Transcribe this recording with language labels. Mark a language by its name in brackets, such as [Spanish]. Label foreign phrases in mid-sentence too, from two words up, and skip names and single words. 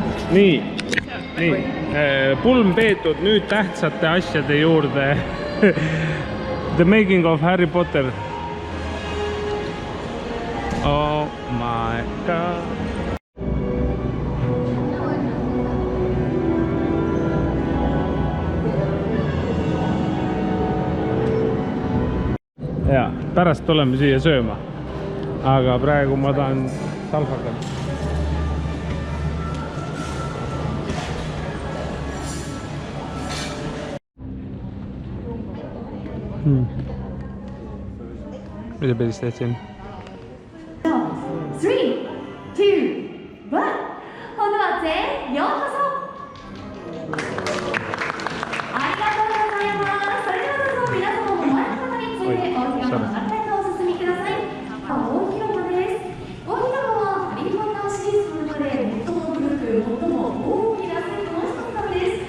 [Estonian] nii, pulm peetud nüüd tähtsate asjade juurde. [English] The making of Harry Potter. Oh my god. [Estonian] Ja, pärast tuleme siia sööma. Aga praegu ma tahan salfakat. Mida pidis teed siin? [Japanese] 3, 2, 1 ほんでは全員ようこそありがとうございます。それではどうぞ皆様も前の方について大広間の中へとお進みください。大広間です。大広間はハリー・ポッターシリーズの中で最も古く最も大きなセットの一つなのです。